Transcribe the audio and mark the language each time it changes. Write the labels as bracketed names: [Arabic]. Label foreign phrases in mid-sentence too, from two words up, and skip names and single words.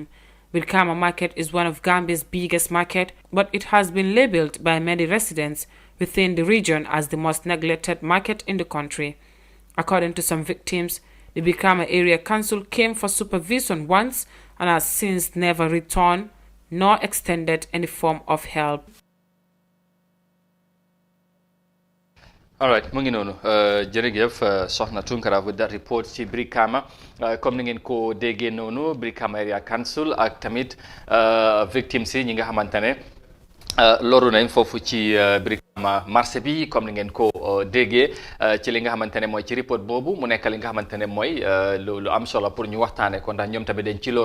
[English] Brikama market is one of Gambia's biggest market, but it has been labeled by many residents within the region as the most neglected market in the country. According to some victims, the Brikama Area Council came for supervision once and has since never returned nor extended any form of help. All right, [Wolof] mu ngi noonu jërëjëf soxna Tunkara [English] with that report [Wolof] ci Brikama comme ni ngeen ko déggee noonu Brikama Area Council ak tamit victims yi ñi nga xamante ne loru nañ foofu ci Brikama marché bi comme ni ngeen ko déggee ci li nga xamante ne mooy ci report boobu mu nekk li nga xamante ne mooy lu am solo pour ñu waxtaane ko ndax ñoom tamit dañ ci